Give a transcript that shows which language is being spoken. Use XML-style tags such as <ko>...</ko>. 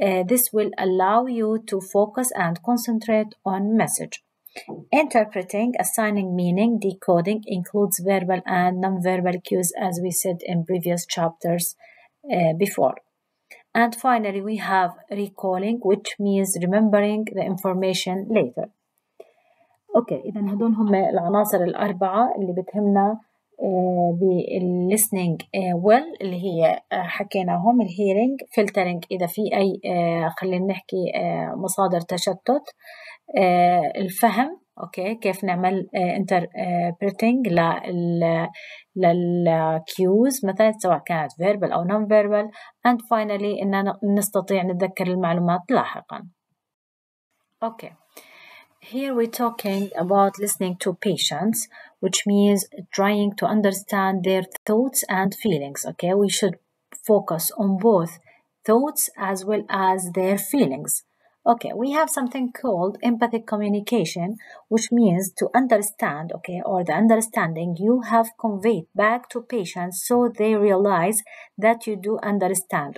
<en>This will allow you to focus and concentrate on message. Interpreting, assigning meaning, decoding includes verbal and non-verbal cues, as we said in previous chapters before. And finally, we have recalling, which means remembering the information later.</en> <ar>اوكي اذا هدول هم العناصر الاربعه اللي بتهمنا بال</ar> <en>listening well</en> <ar>اللي هي حكيناهم. الهيرنج، فلترنج اذا في اي خلينا نحكي مصادر تشتت، الفهم اوكي كيف نعمل interpreting للكيوز مثلا سواء كانت verbal او</ar> <en>non verbal، and finally</en> <ar>اننا نستطيع نتذكر المعلومات لاحقا.</ar> <en>Okay Here we're talking about listening to patients, which means trying to understand their thoughts and feelings. Okay, we should focus on both thoughts as well as their feelings. Okay, we have something called empathic communication, which means to understand, okay, or the understanding you have conveyed back to patients so they realize that you do understand.</en>